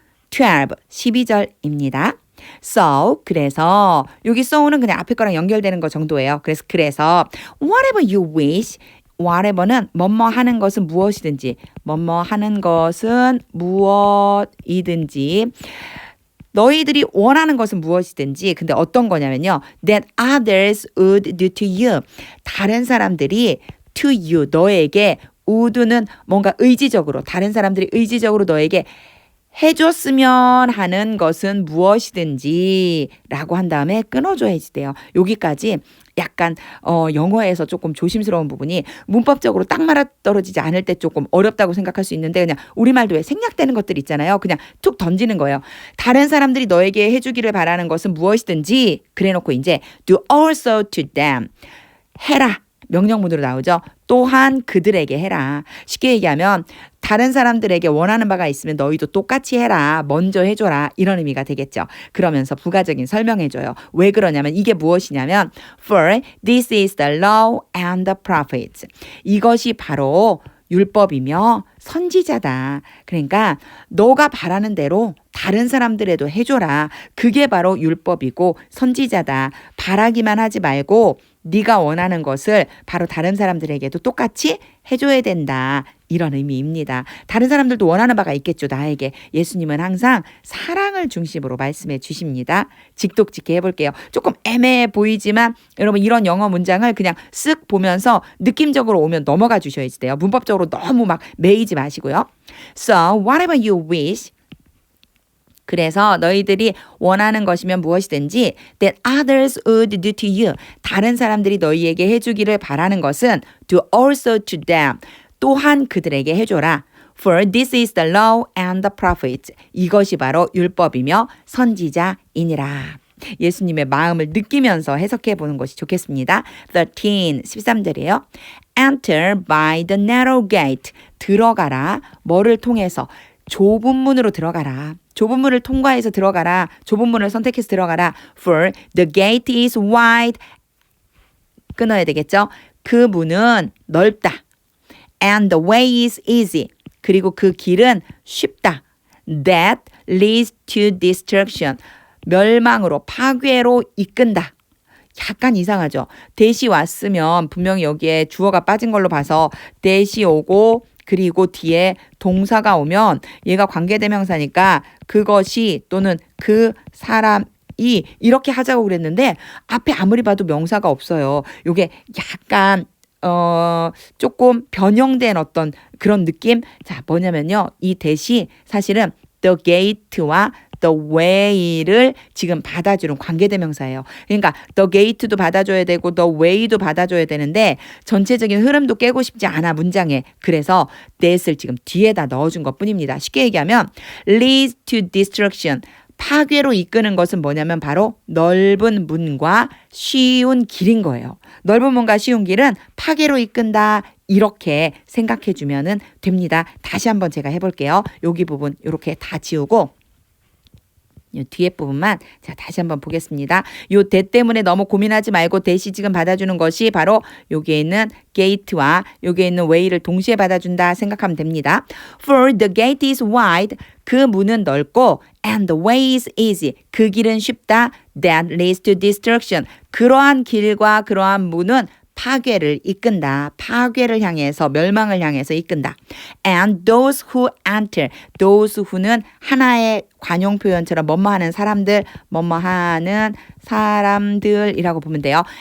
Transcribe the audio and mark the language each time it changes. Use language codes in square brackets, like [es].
[ko] 12절입니다. So, 그래서 여기 so는 그냥 앞에 거랑 연결되는 거 정도예요. 그래서 [en] whatever you wish [ko] whatever는 뭐뭐 하는 것은 무엇이든지 뭐뭐 하는 것은 무엇이든지 너희들이 원하는 것은 무엇이든지 근데 어떤 거냐면요. [en] That others would do to you. [ko] 다른 사람들이 [en] to you, [ko] 너에게 would는 뭔가 의지적으로 다른 사람들이 의지적으로 너에게 해줬으면 하는 것은 무엇이든지 라고 한 다음에 끊어줘야지 돼요. 여기까지 약간 영어에서 조금 조심스러운 부분이 문법적으로 딱 맞아떨어지지 않을 때 조금 어렵다고 생각할 수 있는데 그냥 우리말도 왜 생략되는 것들 있잖아요. 그냥 툭 던지는 거예요. 다른 사람들이 너에게 해주기를 바라는 것은 무엇이든지 그래놓고 이제 [en] do also to them. [ko] 해라. 명령문으로 나오죠. 또한 그들에게 해라. 쉽게 얘기하면 다른 사람들에게 원하는 바가 있으면 너희도 똑같이 해라. 먼저 해줘라. 이런 의미가 되겠죠. 그러면서 부가적인 설명해줘요. 왜 그러냐면 이게 무엇이냐면 [en] For this is the law and the prophets. [ko] 이것이 바로 율법이며 선지자다. 그러니까 너가 바라는 대로 다른 사람들에도 해줘라. 그게 바로 율법이고 선지자다. 바라기만 하지 말고 네가 원하는 것을 바로 다른 사람들에게도 똑같이 해줘야 된다. 이런 의미입니다. 다른 사람들도 원하는 바가 있겠죠. 나에게. 예수님은 항상 사랑을 중심으로 말씀해 주십니다. 직독직해 해볼게요. 조금 애매해 보이지만 여러분 이런 영어 문장을 그냥 쓱 보면서 느낌적으로 오면 넘어가 주셔야지 돼요. 문법적으로 너무 막 매이지 마시고요. [en] So whatever you wish [ko] 그래서 너희들이 원하는 것이면 무엇이든지 [en] that others would do to you. [ko] 다른 사람들이 너희에게 해주기를 바라는 것은 [en] do also to them. [ko] 또한 그들에게 해줘라. [en] For this is the law and the prophets. [ko] 이것이 바로 율법이며 선지자이니라. 예수님의 마음을 느끼면서 해석해 보는 것이 좋겠습니다. 13절이에요. [en] Enter by the narrow gate. [ko] 들어가라. 뭐를 통해서? 좁은 문으로 들어가라. 좁은 문을 통과해서 들어가라. 좁은 문을 선택해서 들어가라. [en] For the gate is wide. [ko] 끊어야 되겠죠? 그 문은 넓다. [en] And the way is easy. [ko] 그리고 그 길은 쉽다. [en] That leads to destruction. [ko] 멸망으로, 파괴로 이끈다. 약간 이상하죠? 대시 왔으면 분명히 여기에 주어가 빠진 걸로 봐서 대시 오고 그리고 뒤에 동사가 오면 얘가 관계대명사니까 그것이 또는 그 사람이 이렇게 하자고 그랬는데 앞에 아무리 봐도 명사가 없어요. 이게 약간 조금 변형된 어떤 그런 느낌? 자, 뭐냐면요. 이 대시 사실은 the gate와 the way를 지금 받아주는 관계대명사예요. 그러니까 the gate도 받아줘야 되고 the way도 받아줘야 되는데 전체적인 흐름도 깨고 싶지 않아 문장에. 그래서 that을 지금 뒤에다 넣어준 것뿐입니다. 쉽게 얘기하면 [en] leads to destruction. [ko] 파괴로 이끄는 것은 뭐냐면 바로 넓은 문과 쉬운 길인 거예요. 넓은 문과 쉬운 길은 파괴로 이끈다. 이렇게 생각해 주면 됩니다. 다시 한번 제가 해볼게요. 여기 부분 이렇게 다 지우고 이 뒤에 부분만 자 다시 한번 보겠습니다. 요 대 때문에 너무 고민하지 말고 대시 지금 받아주는 것이 바로 여기에 있는 gate와 여기에 있는 way를 동시에 받아준다 생각하면 됩니다. [en] For the gate is wide. [ko] 그 문은 넓고 [en] and the way is easy. [ko] 그 길은 쉽다. [en] That leads to destruction. [ko] 그러한 길과 그러한 문은 파괴를 이끈다. 파괴를 향해서 멸망을 향해서 이끈다. [en] And those who enter. [ko] those who는 하나의 관용 표현처럼 뭐뭐하는 사람들, 뭐뭐하는 사람들이라고 보면 돼요.